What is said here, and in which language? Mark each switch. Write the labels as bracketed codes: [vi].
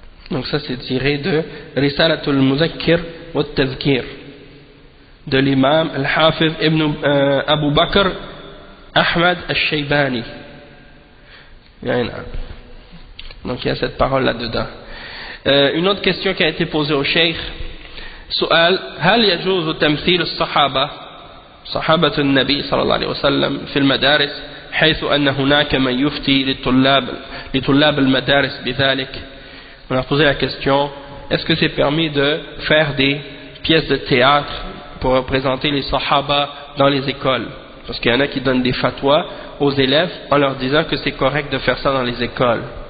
[fr] Donc ça c'est tiré de Risalatul Muzakkir wa Tazkir de l'imam Al-Hafiz Ibn Abu Bakr Ahmad Al-Shaybani. Donc il y a cette parole là-dedans. Une autre question qui a été posée au Cheikh, [ar] سؤال هل يجوز تمثيل الصحابة صحابة النبي صلى الله عليه وسلم في المدارس حيث أن هناك من يفتي لطلاب المدارس بذلك. [fr] On a posé la question, est-ce que c'est permis de faire des pièces de théâtre pour représenter les sahaba dans les écoles? Parce qu'il y en a qui donnent des fatwas aux élèves en leur disant que c'est correct de faire ça dans les écoles.